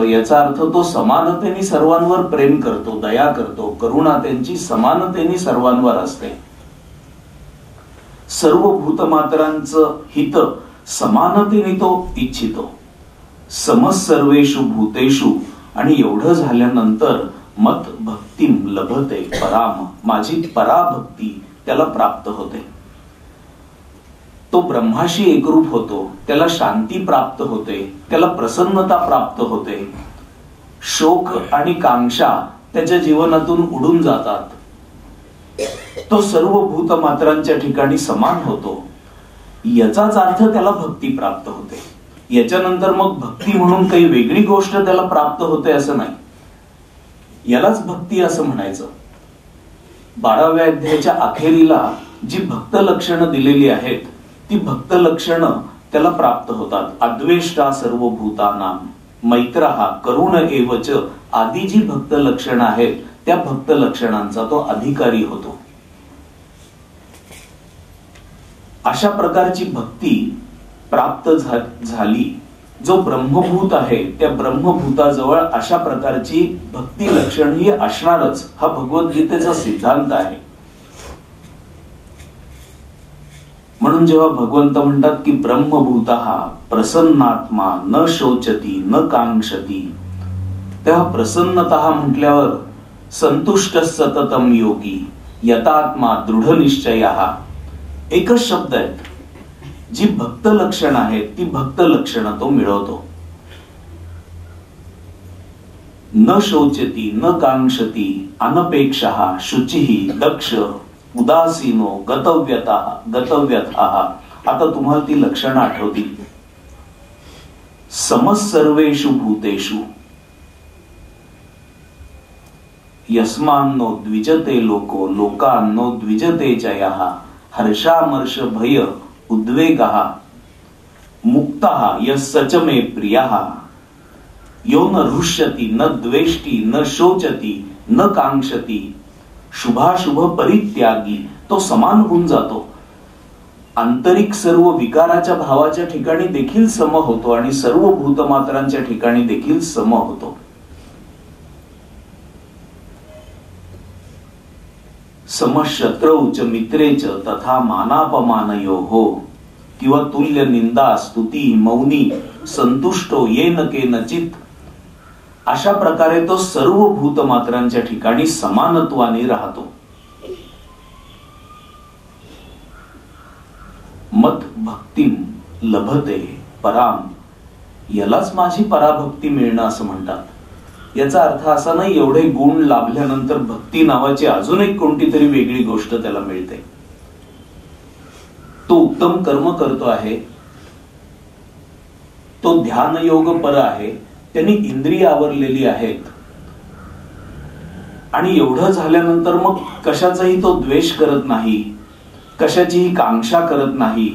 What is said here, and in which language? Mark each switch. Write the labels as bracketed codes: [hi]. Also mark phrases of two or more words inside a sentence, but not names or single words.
[mr] याचा अर्थ तो समानतेने सर्वांवर प्रेम करतो, दया करतो, करुणा त्यांची समानतेने सर्वांवर असते. सर्व भूतमात्रांचं हित समानतेने तो इच्छितो. [sa] समसर्वेषु भूतेषु, [mr] आणि एवढं झाल्यानंतर [sa] मत भक्तिम लभते पराम, [mr] माझी पराभक्ती त्याला प्राप्त होते. तो ब्रह्माशी एकरूप होतो, त्याला शांती प्राप्त होते, त्याला प्रसन्नता प्राप्त होते. शोक आणि कांक्षा त्याच्या जीवनातून उडून जातात. तो सर्व भूतमात्रांच्या ठिकाणी समान होतो. याचाच अर्थ त्याला भक्ती प्राप्त होते. याच्यानंतर मग भक्ती म्हणून काही वेगळी गोष्ट त्याला प्राप्त होते असं नाही. यालाच भक्ती असं म्हणायचं. 12व्या अध्यायाच्या अखेरीला जी भक्त लक्षणं दिलेली आहेत ती भक्त लक्षणं त्याला प्राप्त होतात. [sa] अद्वेष्टा सर्व भूतानां, मैत्रहा, करुण एवच, [mr] आदी जी भक्त लक्षणं आहेत त्या भक्त लक्षणांचा तो अधिकारी होतो. अशा प्रकारची भक्ती प्राप्त झाली. जो ब्रह्मभूत आहे त्या ब्रह्मभूताजवळ अशा प्रकारची भक्ती लक्षण ही असणारच, हा भगवद्गीतेचा सिद्धांत आहे. म्हणून जेव्हा भगवंत म्हणतात की [sa] ब्रह्मभूतः प्रसन्नात्मा न शोचती न कांक्षती, [mr] तेव्हा प्रसन्नतः म्हटल्यावर [sa] संतुष्ट सततम योगी, यतात्मा दृढ निश्चयः, [mr] एकच शब्द आहेत. जी भक्त लक्षण आहेत ती भक्त लक्षणं तो मिळवतो. [sa] न शोचती न कांक्षती अनपेक्षः शुचिः दक्ष उदासीनो गतव्यथः. [mr] आता तुम्हाला ती लक्षणं आठवतील. [sa] समसर्वेषु भूतेषु यस्मान्नो द्विजते लोको लोकान्नो द्विजते च यः हर्षामर्ष भय उद्वेगः मुक्तः यस्य च मे प्रियः यो न हृष्यति न द्वेष्टि न शोचति न कांक्षति शुभाशुभ परित्यागी. [mr] तो समान होऊन जातो. आंतरिक सर्व विकाराच्या भावाच्या ठिकाणी देखील सम होतो आणि सर्व भूतमात्रांच्या ठिकाणी देखील सम होतो. [sa] समशत्रौ च मित्रे च तथा मानापमानयोः किंवा तुल्य निंदा स्तुती मौनी संतुष्टो येन केनचित. [mr] अशा प्रकारे तो सर्व भूतमात्रांच्या ठिकाणी समानत्वाने राहतो. [sa] मत भक्तिम लभते पराम. [mr] यालाच माझी पराभक्ती मिळणं असं म्हणतात. याचा अर्थ असा नाही एवढे गुण लाभल्यानंतर भक्ती नावाची अजून एक कोणती तरी वेगळी गोष्ट त्याला मिळते. तो उत्तम कर्म करतो आहे, तो ध्यान योग पर आहे, त्यांनी इंद्रिय आवरलेली आहेत आणि एवढं झाल्यानंतर मग कशाचाही तो द्वेष करत नाही, कशाचीही कांक्षा करत नाही.